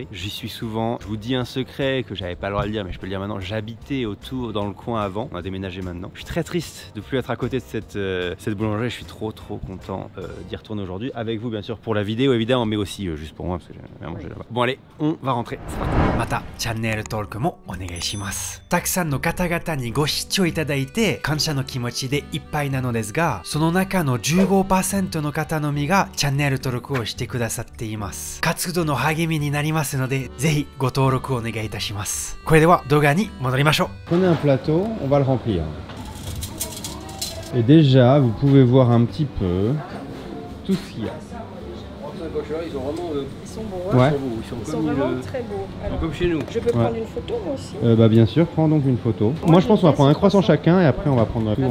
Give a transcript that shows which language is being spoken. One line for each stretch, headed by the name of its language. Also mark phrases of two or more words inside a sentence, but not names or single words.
French: J'y suis souvent. Je vous dis un secret que j'avais pas le droit de le dire, mais je peux le dire maintenant. J'habitais autour dans le coin avant. On a déménagé maintenant. Je suis très triste de plus être à côté de cette boulangerie. Je suis trop content d'y retourner aujourd'hui avec vous bien sûr pour la vidéo évidemment, mais aussi juste pour moi parce que j'ai rien mangé là-bas. Bon allez, on va rentrer.
Japanese: またチャンネル登録もお願いします。たくさんの方々にご視聴いただいて感謝の気持ちでいっぱいなのですが、その中の 15% の方のみがチャンネル登録をしてくださっています。活動の励みになりますので、ぜひご登録をお願いいたします。これでは動画に戻りましょう。
French: Prenez un plateau, on va le remplir. Et déjà, vous pouvez voir un petit peu tout ce qu'il y a. Ils sont vraiment Ils sont beaux, Ouais. beaux. Ils sont vraiment très beaux. Alors, comme chez nous. je peux prendre une photo moi aussi. Bah bien sûr, prends donc une photo. Moi je pense qu'on va prendre un croissant chacun et après on va prendre tout en